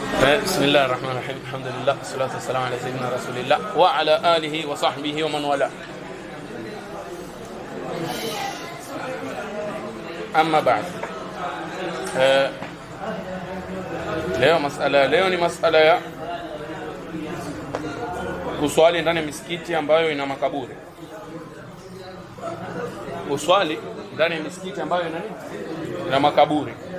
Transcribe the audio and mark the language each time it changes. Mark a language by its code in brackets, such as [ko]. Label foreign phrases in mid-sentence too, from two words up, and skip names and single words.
[ar] بسم الله الرحمن الرحيم. الحمد لله والصلاة والسلام على سيدنا رسول الله وعلى آله وصحبه ومن والاه. أما بعد، [sw] leo ni masala ya kuswali ndani ya misikiti ambayo ina makaburi. Kuswali ndani ya misikiti ambayo ina makaburi.